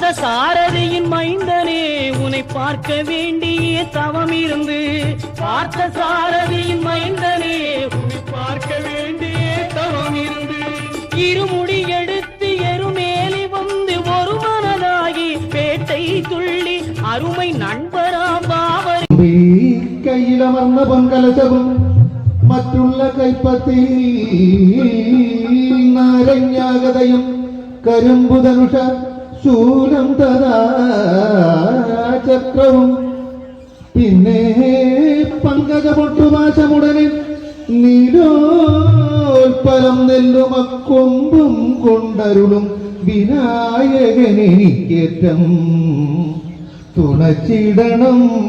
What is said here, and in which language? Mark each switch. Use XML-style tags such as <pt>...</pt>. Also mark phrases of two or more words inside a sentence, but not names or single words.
<ta>சாரதியின் மைந்தனே உன்னை பார்க்க வேண்டிய தவம் இருந்து, பார்த்த சாரதியின் மைந்தனே உன்னை பார்க்க வேண்டிய தவம் இருந்து இருமுடி எடுத்து எருமேலி வந்து ஒரு மனதாகி பேட்டை துள்ளி அருமை நண்பராம் பாவரி</ta> <ml>കയ്യിലമർന്ന പൊൻകലശവും മറ്റുള്ള കൈപ്പത്തി നാരങ്ങാഗതയും കരിമ്പുധനുഷ ശൂലം തഥാ ചക്രവും പിന്നെ പങ്കജപൊട്ടുപാശമുടനെ നീലോൽപ്പലം നെല്ലുമക്കൊമ്പും കൊണ്ടരുളും വിനായകനെനിക്കേറ്റം തുണച്ചിടണം.</ml>